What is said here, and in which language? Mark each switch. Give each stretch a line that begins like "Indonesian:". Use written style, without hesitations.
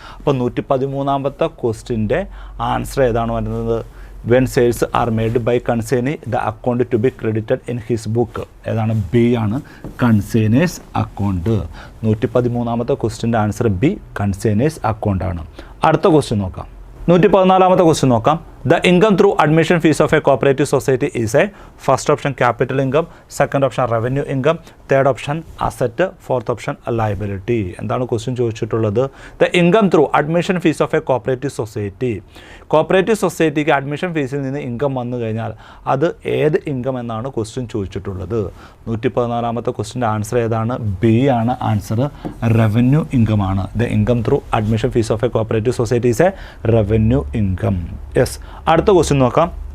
Malayalam: അപ്പോൾ 113ാമത്തെ ക്വസ്റ്റിൻ്റെ ആൻസർ ഏതാണ് വരുന്നത്?
English: When sales are made by consignee the account to be credited in his book.
Malayalam: ഏതാണ്? B ആണ്, കൺസൈനേഴ്സ് account. 113ാമത്തെ ക്വസ്റ്റിൻ്റെ answer B, കൺസൈനേഴ്സ് അക്കൗണ്ടാണ്. അടുത്ത question നോക്കാം. 114ാമത്തെ ക്വസ്റ്റ്യൻ നോക്കാം.
English: The income through admission fees of a cooperative society is a first option capital income, second option revenue income, third option asset, fourth option liability.
Malayalam: എന്താണ് question ചോദിച്ചിട്ടുള്ളത്?
English: The income through admission fees of a cooperative society.
Malayalam: Cooperative സൊസൈറ്റിക്ക് admission ഫീസിൽ നിന്ന് income വന്നു കഴിഞ്ഞാൽ അത് ഏത് income എന്നാണ് ക്വസ്റ്റ്യൻ ചോദിച്ചിട്ടുള്ളത്. 114ാമത്തെ ക്വസ്റ്റ്യൻ്റെ ആൻസർ ഏതാണ്? ബി ആണ് ആൻസർ, റവന്യൂ ഇൻകം ആണ്.
English: The income through admission fees of a cooperative society is a revenue income. Yes,
Malayalam: അടുത്ത ക്വസ്റ്റ്യൻ നോക്കാം.